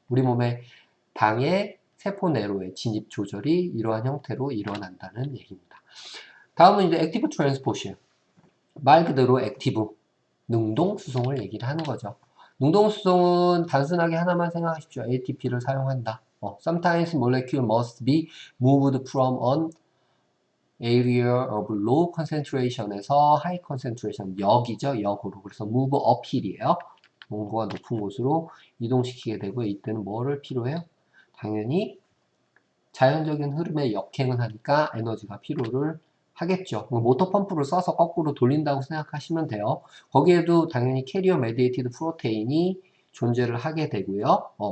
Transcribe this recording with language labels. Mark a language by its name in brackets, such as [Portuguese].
[Korean] 우리 몸의 당의 세포 내로의 진입 조절이 이러한 형태로 일어난다는 얘기입니다. 다음은 이제 액티브 트랜스포시예요. 말 그대로 액티브, 능동 수송을 얘기를 하는 거죠. 능동 수송은 단순하게 하나만 생각하십시오. ATP를 사용한다. [English] Sometimes molecule must be moved from an area of low concentration에서 high concentration, [Korean] 역이죠. 역으로. 그래서 [English] move uphill [Korean] 이에요. 온도가 높은 곳으로 이동시키게 되고, 이때는 뭐를 필요해요? 당연히 자연적인 흐름에 역행을 하니까 에너지가 필요를 하겠죠. 모터 펌프를 써서 거꾸로 돌린다고 생각하시면 돼요. 거기에도 당연히 캐리어 메디에이티드 프로테인이 존재를 하게 되고요.